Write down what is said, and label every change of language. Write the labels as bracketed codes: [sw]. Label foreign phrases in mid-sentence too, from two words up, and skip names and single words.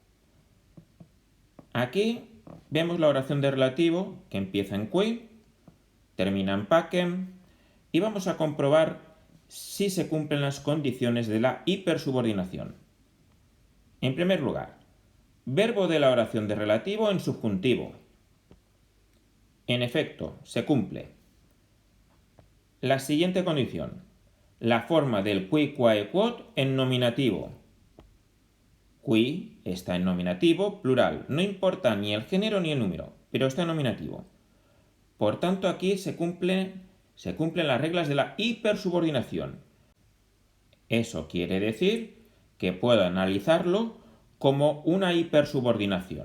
[es] Aquí vemos la oración de relativo que empieza en qui, termina en pacem y vamos a comprobar si se cumplen las condiciones de la hipersubordinación. En primer lugar, verbo de la oración de relativo en subjuntivo. En efecto, se cumple. La siguiente condición, la forma del [la] qui, quae, quod [es] en nominativo. Qui está en nominativo plural, no importa ni el género ni el número, pero está en nominativo. Por tanto, aquí se cumplen las reglas de la hipersubordinación. Eso quiere decir que puedo analizarlo como una hipersubordinación.